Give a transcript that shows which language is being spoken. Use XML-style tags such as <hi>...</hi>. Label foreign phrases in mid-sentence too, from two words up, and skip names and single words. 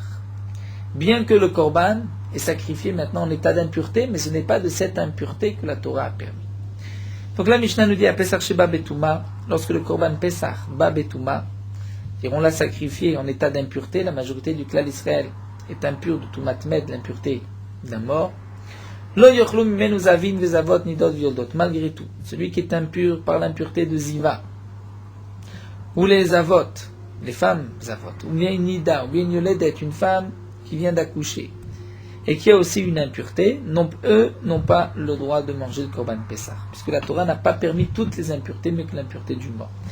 <fr>Bien que le Korban est sacrifié maintenant en état d'impureté, mais ce n'est pas de cette impureté que la Torah a permis. Donc la Mishnah nous dit à</fr> <he>פסח שבא בטומאה,</he> <fr>lorsque le</fr> <he>קרבן פסח בא בטומאה,</he> <fr>et on l'a sacrifié en état d'impureté, la majorité du clan d'Israël est impure de Toumatmet, l'impureté d'un mort.</fr> <he>לא יאכלו ממנו זבין וזבות נדות ויולדות,</he> <fr>malgré tout, celui qui est impur par l'impureté de Ziva, ou les avot, les femmes avot, ou bien une nida, ou bien une yoledet, une femme qui vient d'accoucher, et qui a aussi une impureté, eux n'ont pas le droit de manger le</fr> <he>קרבן פסח,</he> <fr>puisque la Torah n'a pas permis toutes les impuretés, mais que l'impureté du mort.</fr>